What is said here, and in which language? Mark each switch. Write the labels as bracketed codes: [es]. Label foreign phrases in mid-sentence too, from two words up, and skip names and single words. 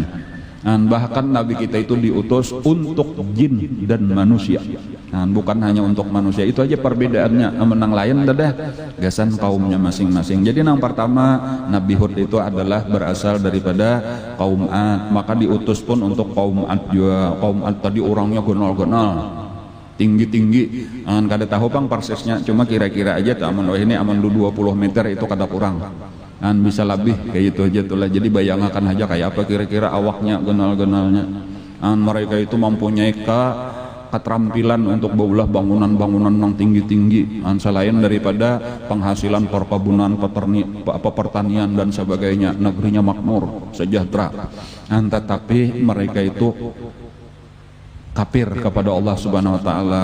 [bjn] Bahkan nabi kita itu diutus untuk jin dan manusia. Bukan hanya untuk manusia. Itu aja perbedaannya. Menang lain dadah gasan kaumnya masing-masing. Jadi yang pertama Nabi Hud itu adalah berasal daripada kaum Ad, maka diutus pun untuk kaum Ad juga. Kaum Ad tadi orangnya gonal-gonal, tinggi-tinggi. Kada tahu pang persisnya, cuma kira-kira aja ini aman 20 meter itu kada kurang. Bisa lebih kayak itu aja tuh lah. Jadi bayangkan aja kayak apa kira-kira awaknya genal-genalnya. Mereka itu mempunyai keterampilan untuk berulah bangunan-bangunan yang tinggi-tinggi. Selain daripada penghasilan perkebunan, pertanian dan sebagainya, negerinya makmur, sejahtera. Tetapi mereka itu kafir kepada Allah [ar] سبحانه وتعالى.